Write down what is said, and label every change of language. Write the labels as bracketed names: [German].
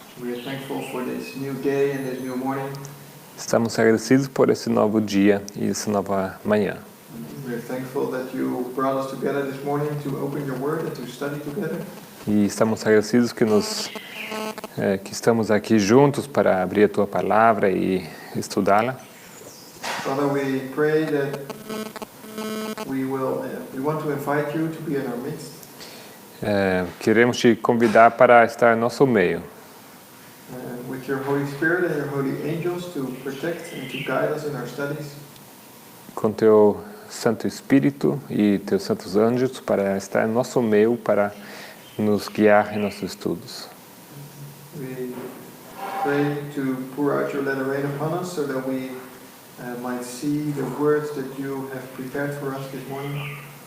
[English] we are thankful for this new day and this new morning. [Portuguese] estamos agradecidos por esse novo dia e essa nova manhã. [English] We are thankful that you brought us together this morning to open your word and to study together. [Portuguese] E estamos agradecidos que estamos aqui juntos para abrir a Tua Palavra e estudá-la. [English] Father, we pray that we want to invite you to be in our midst. [Portuguese] Queremos te convidar para estar em nosso meio, [English] With your Holy Spirit and your holy angels to protect and to guide us in our studies. [Portuguese] com Teu Santo Espírito e Teus Santos Anjos para estar em nosso meio, para nos guiar em nossos estudos. [English] We pray to pour out your let rain upon us so that we might see the words that you have prepared for us this morning.